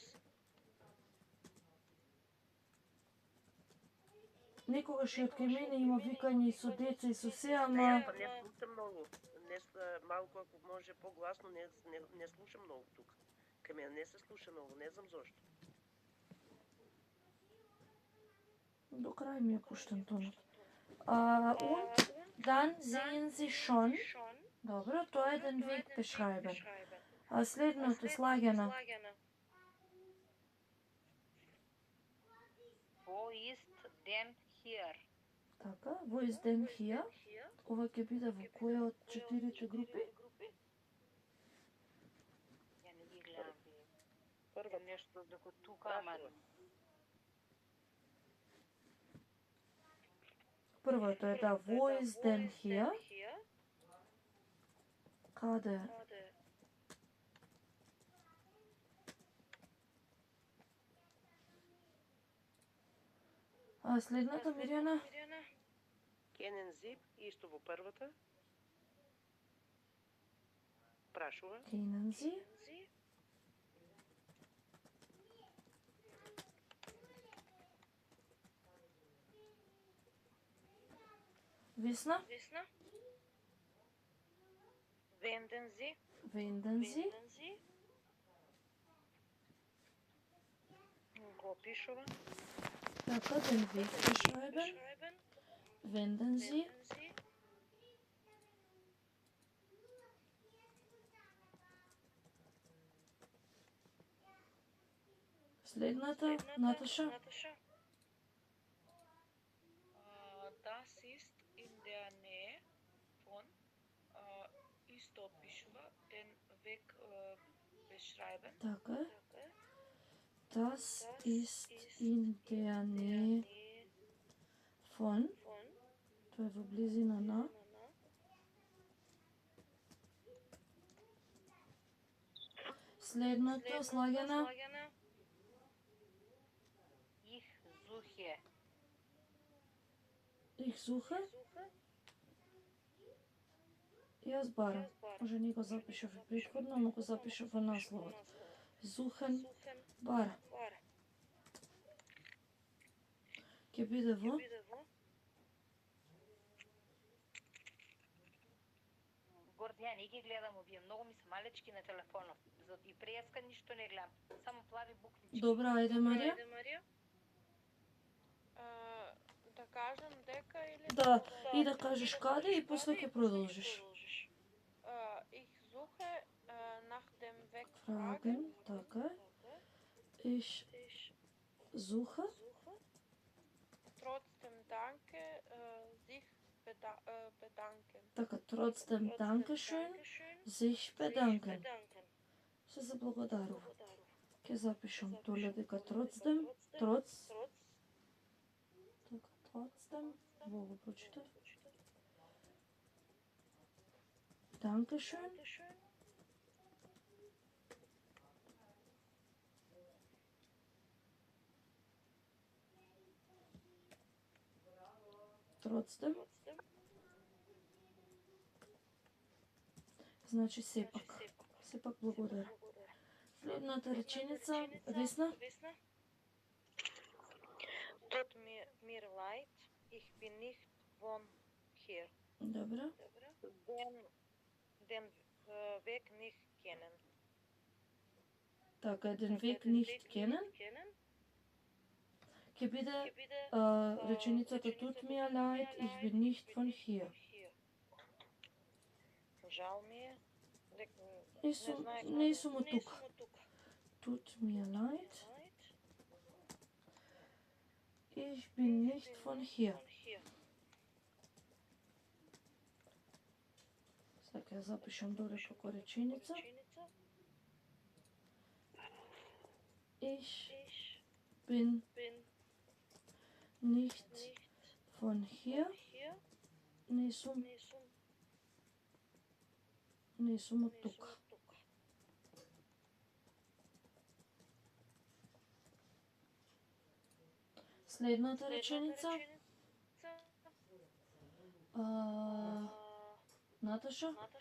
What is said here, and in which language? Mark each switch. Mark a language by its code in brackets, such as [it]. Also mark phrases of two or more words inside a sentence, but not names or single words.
[mk] Некогаш и од кај мене има викање и со деца и со се, ама... Па не слушам многу. Малку ако може погласно, не слушам многу тука. Кај мене не се слуша многу, не знам зошто. До крај ми е пуштен тонот. [de] Und dann sehen Sie schon. [mk] Добро, тоа е [de] den Weg beschreiben. [mk] А следното слагена. [de] Wo ist denn hier? Така, wo ist denn hier? [mk] Ова ќе биде во која од 4 групи? Ја не ги гледам. Прво нешто дека тука, ама Првото е да, [de] wo ist denn hier? [mk] Каде? А следната, Мирјана? [de] Kennen Sie, [mk] исто во првата. Прашува. [de] Kennen Sie? Весна? Wenden Sie. Wenden Sie? [mk] Го пишува. Така, [de] den Weg beschreiben. Wenden Sie? [mk] Следната, Наташа? [de] Das ist in der Nähe von [mk] исто пишува [de] den Weg beschreiben. Така. Das ist in der Nähe von. [mk] Тоа е во близина на. Следното, слагена. [de] их suche. Ich suche. [mk] Јас барам. Може не го запишав и претходно, но го запишав во насловот. Suchen, бара. Ќе биде во. Горди, ја не ги гледам овие, многу ми се малечки на телефонот. И преска ништо не гледам, само плави буквички. Добра, ајде Марија. Да кажам дека или... Да, и да кажеш каде и после ќе продолжиш. [de] Ich suche nach dem Weg Fragen, така. Ich suche. Trotzdem danke, sich bedanken. Така, trotzdem Dankeschön, sich bedanken. [mk] Се заблагодарува. Ке запишам доле дека trotzdem, троц. Така, trotzdem, во го прочитав. Dankeschön. Trotzdem. Значи сепак. Сепак благодарам. Следната реченица, Весна? [de] Tut mir leid, ich bin nicht von hier. [mk] Добро. [de] Den Weg nicht kennen. Така, den Weg nicht kennen. [mk] Ке биде реченицата [de] tut mir leid, ich bin nicht von hier. [mk] Жал ми е. Не сум од тука. [de] Tut mir leid, ich bin nicht von hier. [mk] Сега ја запишам доле како реченица. [de] Ich bin nicht von hier. [mk] Не сум од тука. Следната реченица. Наташа?